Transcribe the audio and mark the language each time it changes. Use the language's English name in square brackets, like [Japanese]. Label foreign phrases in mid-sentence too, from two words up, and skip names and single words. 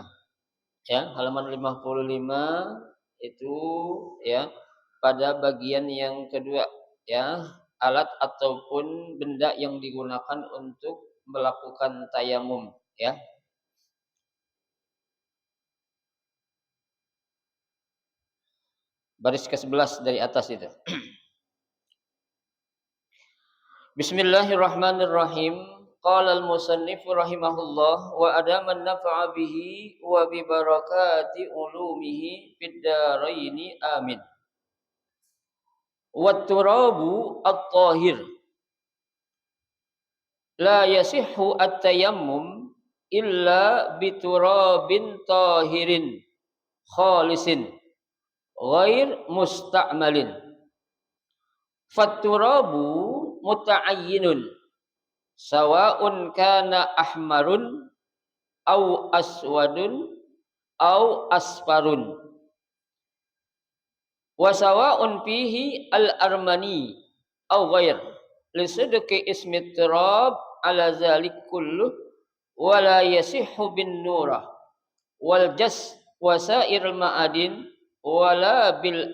[Indonesian] Halaman 55 itu pada bagian yang kedua, alat ataupun benda yang digunakan untuk melakukan tayamum, baris ke-11 dari atas itu. [Arabic] Bismillahirrahmanirrahim. قال المصنف رحمه الله وأدام النفع به وببركة علومه في الدارين آمين. والتراب الطاهر لا يصح التيمم إلا بتراب طاهر خالص غير مستعمل. فالتراب متعين سواء كان أحمر أو أسود أو أصفر وسواء فيه الأرمني أو غير لصدق اسم تراب على ذلك كله ولا يصح بالنورة والجص وسائر المعادن ولا بال